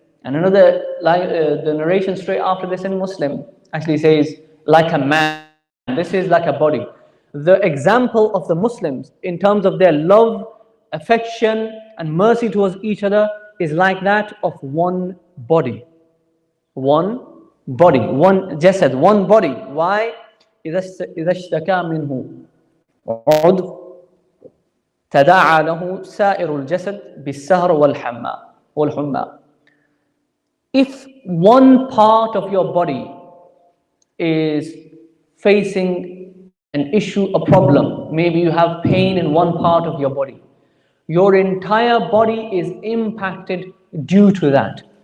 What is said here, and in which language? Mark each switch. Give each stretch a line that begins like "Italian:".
English: And another, the narration straight after this in Muslim actually says, like a man. This is like a body. The example of the Muslims in terms of their love, affection and mercy towards each other is like that of one body. One body, one jasad, one body. Why?
Arabic: إذا اشتكى منه عضو تداعى له سائر الجسد بالسهر والحمى.
English: If one part of your body is facing an issue, a problem, maybe you have pain in one part of your body, your entire body is impacted due to that.